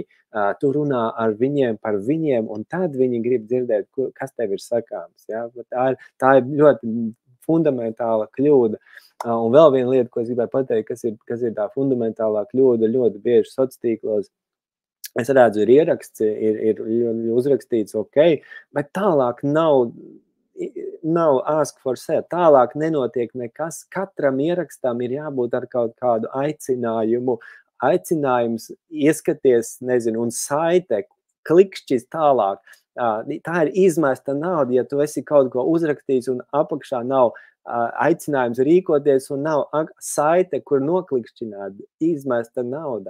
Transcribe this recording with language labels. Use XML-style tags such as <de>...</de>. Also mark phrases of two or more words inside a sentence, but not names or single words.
<lv>Tu runā ar viņiem par viņiem, un tad viņi grib dzirdēt, kas tev ir sakāms. Ja? Tā ir ļoti fundamentāla kļūda. Un vēl viena lieta, ko es gribēju pateikt, kas ir tā fundamentālā kļūda ļoti bieži sociālos tīklos. Es redzu, ir ieraksts, ir uzrakstīts ok, bet tālāk nav</lv> <en>ask for sale.</en> <lv>Tālāk nenotiek nekas. Katram ierakstam ir jābūt ar kaut kādu aicinājumu. Aicinājums ieskaties, nezinu, un saite, klikšķis tālāk. Tā ir izmesta nauda, ja tu esi kaut ko uzrakstījis un apakšā nav aicinājums rīkoties un nav saite, kur noklikšķināt, izmesta nauda.</lv>